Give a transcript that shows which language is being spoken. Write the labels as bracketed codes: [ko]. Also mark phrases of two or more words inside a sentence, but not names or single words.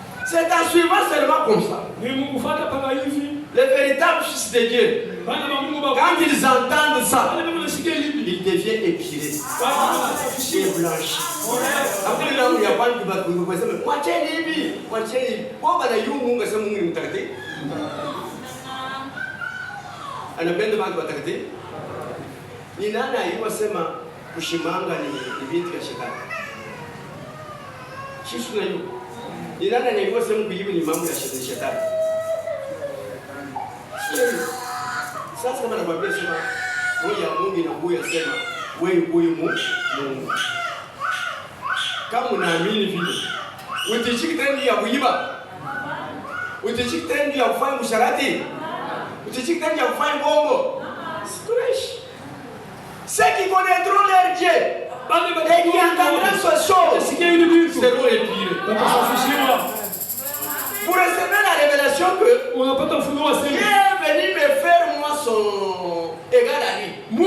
[fr] C'est en suivant seulement comme ça. Les véritables fils de Dieu, quand ils entendent ça, ils deviennent épilés et blanchis. Après, là, il n'y a pas de moitié libre. Pourquoi il y a [sw] anapenda bantu batakatifu ni nani aliyosema kushimanga ni vitu vya shetani? Sisi tunajua ni nani aliyosema kuiba ni mambo ya shetani? Sasa kama nakwambia sema moja ya Mungu inakuja sema wewe huyu Mungu, kama unaamini vile utachiki tena ya kuiba, utachiki tena ya kufanya musharati, utachiki tena ya kufanya bongo. [fr] Ceux qui connaîtront leur Dieu et qui entendront ce chose seront épilés. Pour recevoir la révélation que Dieu est venu me faire moi son égal à lui.